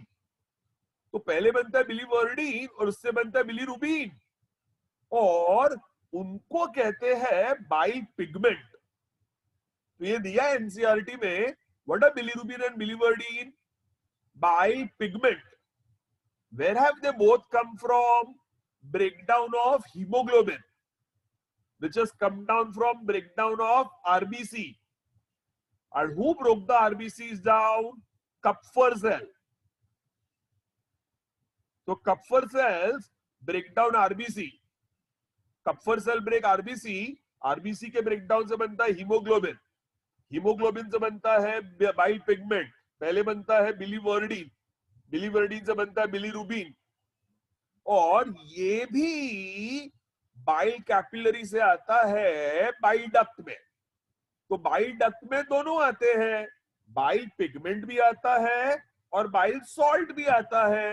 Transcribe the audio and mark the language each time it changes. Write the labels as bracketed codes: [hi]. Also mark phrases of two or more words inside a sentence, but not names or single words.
[hi] तो पहले बनता है बिलीवर्डिन और उससे बनता है बिलीरुबिन, और उनको कहते हैं [en] bile pigment. [hi] तो ये दिया एनसीईआरटी में, [en] what are bilirubin and biliverdin? bile pigment. Where have they both come from? Breakdown of hemoglobin, which has come down from breakdown of RBC. And who broke the RBCs down? Kupffer cell. So Kupffer cells break down RBC. Kupffer cell break RBC. [hi] RBC के breakdown से बनता है hemoglobin. Hemoglobin से बनता है [en] bile pigment. [hi] पहले बनता है बिलीवर्डिन, बिलीवर्डिन से बनता है बिलीरुबिन, और ये भी [en] bile capillary [hi] से आता है [en] bile duct [hi] में। तो [en] bile duct [hi] में दोनों आते हैं, [en] bile pigment [hi] भी आता है और [en] bile salt [hi] भी आता है।